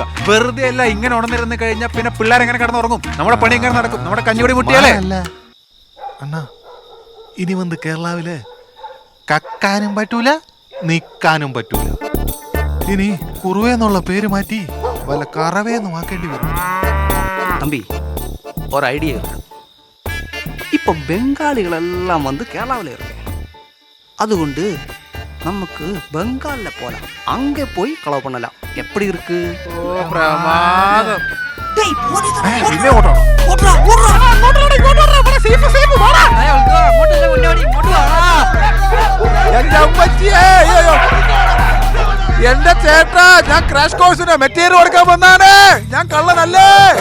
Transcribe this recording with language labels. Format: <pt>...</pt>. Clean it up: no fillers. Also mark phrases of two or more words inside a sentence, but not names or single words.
<ml>വെറുതെ അല്ല, ഇങ്ങനെ ഉണർന്നിരുന്ന് കഴിഞ്ഞാൽ പിന്നെ പിള്ളേർ എങ്ങനെ കിടന്നുറങ്ങും? നമ്മുടെ പണി എങ്ങനെ നടക്കും? നമ്മുടെ കഞ്ഞിപൊടി മുട്ടിയാലേ. അണ്ണാ, ഇനി വന്ന് കേരളാവില് കക്കാനും പറ്റൂല, നിക്കാനും പറ്റൂല. ഇനി കുറുവേന്നുള്ള പേര് മാറ്റി വല്ല കറവേന്ന് വാക്കേണ്ടി വരും.</ml> <ta>தம்பி ஒரு ஐடியா இருக்கு. இப்போ பெங்காலிகளெல்லாம் வந்து கேரளாவில் இருக்கு. அதுகொண்டு நமக்கு பெங்காலில் போகலாம், அங்கே போய் களவு பண்ணலாம். எப்படி இருக்கு?</ta> <ml>പ്രമാദം.</ml> <ta>டேய், ஓடிடா,</ta> <ml>പിന്നെ ഓട്ടോ</ml> <ta>ஓடுறா, ஓடுறா.</ta> <ml>എന്റെ അമ്മച്ചിയേ, അയ്യോ. എന്റെ ചേട്ടാ, ഞാൻ</ml> <en>crash course</en> <ml>മെറ്റീരിയൽ കൊടുക്കാൻ വന്നാണ്. ഞാൻ കള്ളനല്ലേ.</ml>